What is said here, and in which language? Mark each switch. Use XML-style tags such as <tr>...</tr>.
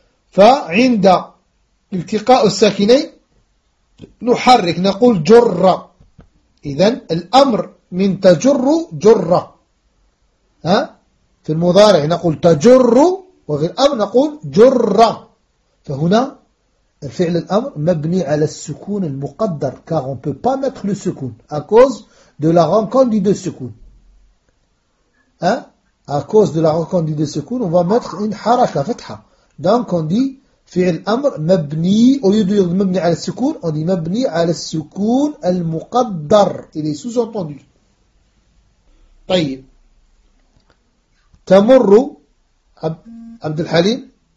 <ar>فعند التقاء الساكنين نحرك نقول جر. إذن الأمر من تجر جر. ها في المضارع نقول تجر وفي الأمر نقول جر. فهنا الفعل الأمر مبني على السكون المقدر</ar> <fr>car on peut pas mettre le سكون à cause de la rencontre de سكون. À cause de la rencontre de سكون on va mettre une حركة فتحة. Donc on dit فعل الأمر مبني au lieu de dire مبني على السكون on dit مبني على السكون المقدر. Il est sous-entendu.</fr> <ar>طيب تمر</ar> <fr>عبد الحليم</fr>